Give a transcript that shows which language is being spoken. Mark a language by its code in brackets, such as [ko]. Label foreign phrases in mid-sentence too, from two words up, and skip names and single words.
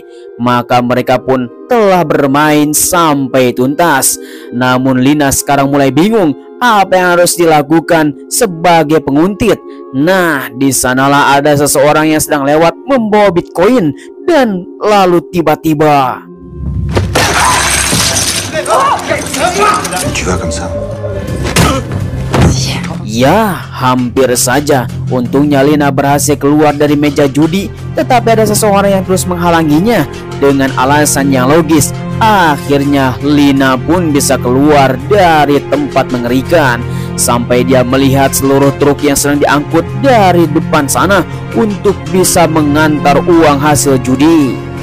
[id] Maka mereka pun telah bermain sampai tuntas. Namun Lina sekarang mulai bingung apa yang harus dilakukan sebagai penguntit. Nah, di sanalah ada seseorang yang sedang lewat membawa Bitcoin, dan lalu tiba-tiba [fr] Tu vas comme ça. [id] ya, hampir saja. Untungnya Lina berhasil keluar dari meja judi, tetapi ada seseorang yang terus menghalanginya dengan alasan yang logis. Akhirnya Lina pun bisa keluar dari tempat mengerikan, sampai dia melihat seluruh truk yang sedang diangkut dari depan sana untuk bisa mengantar uang hasil judi.